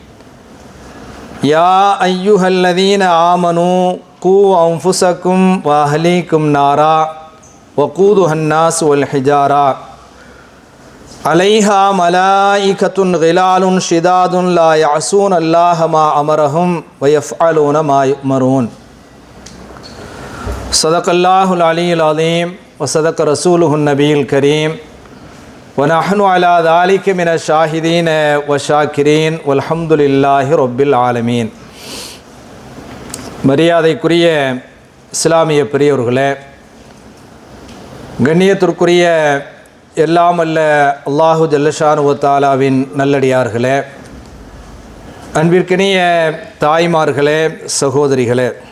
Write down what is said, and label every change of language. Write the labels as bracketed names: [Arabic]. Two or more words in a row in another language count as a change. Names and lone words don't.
[Arabic] يا أيها الذين آمنوا قوا أنفسكم وأهليكم نارا وقودها الناس والحجارة عليها ملائكة غلال شداد لا يعصون الله ما أمرهم ويفعلون ما يؤمرون صدق الله العلي العظيم وصدق رسوله النبي الكريم ونحن على ذلك من الشاهدين والشاكرين والحمد لله رب العالمين. [Tamil] மரியாதைக்குரிய இஸ்லாமிய பெரியவர்களே, கண்ணியத்திற்குரிய எல்லாம் அல்ல [Arabic] الله جل شأنه وتعالى [Tamil] நல்லடியார்களே, அன்பிற்கினிய தாய்மார்களே, சகோதரிகளே,